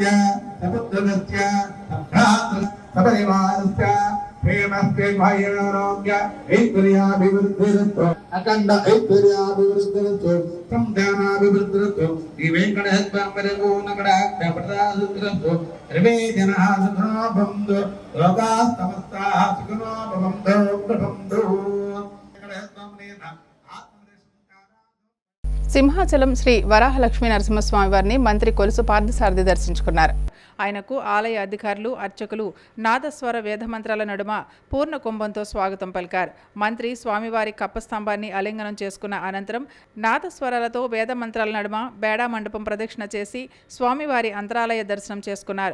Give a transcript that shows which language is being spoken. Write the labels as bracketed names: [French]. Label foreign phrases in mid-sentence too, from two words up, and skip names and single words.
[Sanskrit] సపుత్రగస్య సపరివారస్య ప్రేమస్తే భార్యారోగ్య ఐశ్వర్యాభివృద్ధిరస్తు అఖండ ఐశ్వర్యాభివృద్ధిరస్తు సంధానాభివృద్ధిరస్తు ఈ వెంకటేశ్వరో నగడాక్ష ప్రదాసురస్తు సర్వే జనాః సుఖినో భవంతు లోకాః సమస్తాః సుఖినో భవంతు భవంతు. [Telugu] సింహాచలం శ్రీ వరాహలక్ష్మీ నరసింహస్వామి వారిని మంత్రి కొలుసు పార్థసారథి దర్శించుకున్నారు. ఆయనకు ఆలయ అధికారులు, అర్చకులు నాదస్వర వేదమంత్రాల నడుమ పూర్ణ కుంభంతో స్వాగతం పలికారు. మంత్రి స్వామివారి కప్పస్తంభాన్ని ఆలింగనం చేసుకున్న అనంతరం నాదస్వరాలతో వేదమంత్రాల నడుమ బేడా మండపం ప్రదక్షిణ చేసి స్వామివారి అంతరాలయ దర్శనం చేసుకున్నారు.